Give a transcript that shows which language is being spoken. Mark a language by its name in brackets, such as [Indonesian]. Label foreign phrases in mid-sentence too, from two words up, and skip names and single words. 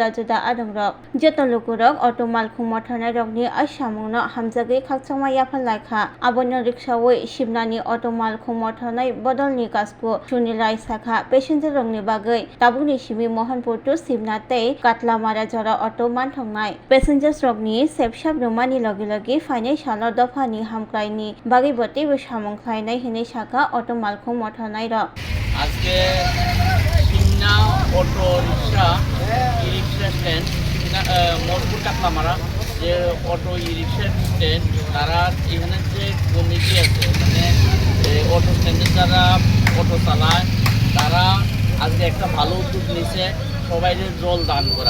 [Kok Borok] juda adongrok joto lukurok auto malkhung mothornai rokni asamungno hamjagui khakchangma yaphanlaikha aboni rikshaoi simnani auto malkhung mothornai bodolni kasku Sunilai Sakha passenger rokni bagai tabukni simi Mohanpur to Simna tei Katlamara jora auto manthongnai passengers rokni sepshab romani logi fainai salo dofani hamklaini bagai boti samung khlainai hinai saka auto malkhung mothornai rok [Bangla] আজকে সিমনা অটো রিক্সা ই রিক্সা স্ট্যান্ড মোরপুর কাতলামারা যে অটো ই রিক্সা স্ট্যান্ড তারা এখানে যে কমিটি আছে মানে অটো স্ট্যান্ডের যারা অটো চালায় তারা আজকে একটা ভালো উদ্যোগ নিয়েছে সবাইদের জল দান করা।